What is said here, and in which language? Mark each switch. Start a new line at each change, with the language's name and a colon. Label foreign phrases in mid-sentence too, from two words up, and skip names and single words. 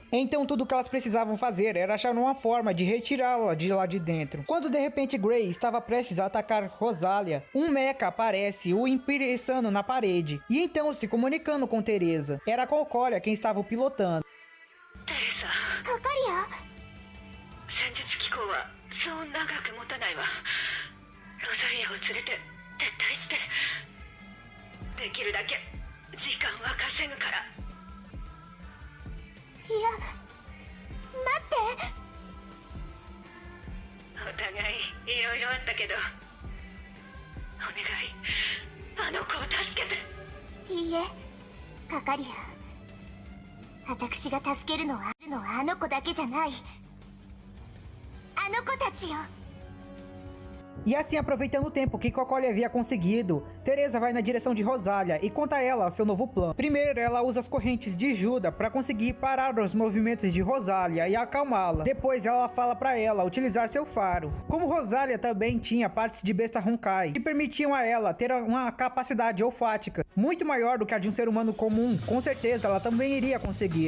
Portuguese: Então tudo o que elas precisavam fazer era achar uma forma de retirá-la de lá de dentro. Quando de repente Gray estava prestes a atacar Rosalia, um mecha aparece o imprensando na parede, e então se comunicando com Teresa. Era a Cocolia quem estava o pilotando.
Japanese: カカリア。戦術機構はそう長く持たないわ。ロザリアを連れて撤退して、できるだけ時間は稼ぐから。いや、待って。お互いいろいろあったけど、お願い、あの子を助けて。いいえ、カカリア。私が助けるのはあの子だけじゃない。あの子たちよ。
Portuguese: E assim, aproveitando o tempo que Cocolia havia conseguido, Teresa vai na direção de Rosalia e conta a ela seu novo plano. Primeiro, ela usa as correntes de Juda para conseguir parar os movimentos de Rosalia e acalmá-la. Depois, ela fala para ela utilizar seu faro. Como Rosalia também tinha partes de besta Honkai, que permitiam a ela ter uma capacidade olfática muito maior do que a de um ser humano comum, com certeza ela também iria conseguir.